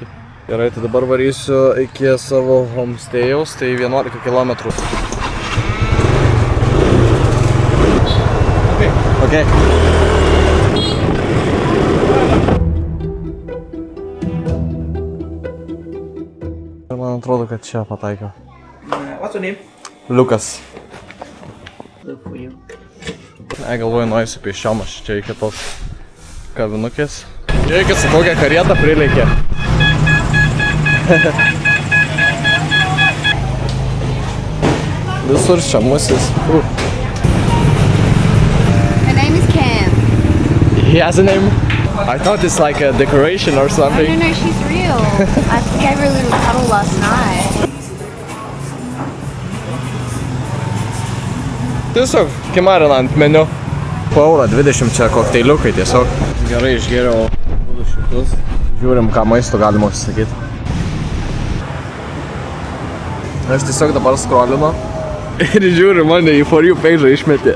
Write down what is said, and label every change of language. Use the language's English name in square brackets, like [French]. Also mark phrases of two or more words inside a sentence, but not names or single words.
[Lithuanian] Gerai, tai dabar varysiu iki savo homestėjaus, tai 11 km. [English] Okay. [Lithuanian] Man atrodo, kad čia pataikiau. [English] What's your name? [Lithuanian] Liukas. [English] Look for you. [Lithuanian] Galvoju, nueisiu pėsčiom, aš čia iki tos kavinukės. Žiūrėkit, su kokią karietą prileikė. Visur čia musis. [English] Her name is Cam. He has a name? I thought it's like a decoration or something. No, she's real. I gave her a little cuddle last night. [Lithuanian] Tiesiog, kimarina ant meniu. Po €1.20 čia kokteiliukai tiesiog. Gerai, išgėriau 200. Žiūrim, ką maisto galima užsisakyti. Aš tiesiog dabar scrollinu ir žiūriu, mane į [English] For You page [Lithuanian] išmetė.